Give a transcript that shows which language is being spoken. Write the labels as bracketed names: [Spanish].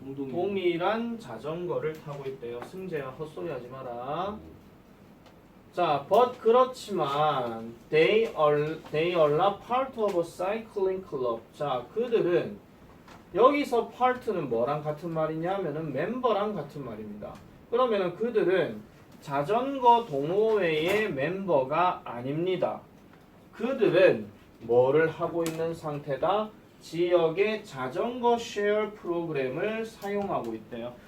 [Korean] 동일한 자전거를 타고 있대요. 승재야, 헛소리 하지 마라. 자, [English] but [Korean] 그렇지만 [English] they are not part of a cycling club. [Korean] 자, 그들은 여기서 part는 뭐랑 같은 말이냐면은 멤버랑 같은 말입니다. 그러면은 그들은 자전거 동호회의 멤버가 아닙니다. 그들은 뭐를 하고 있는 상태다? 지역의 자전거 쉐어 프로그램을 사용하고 있대요.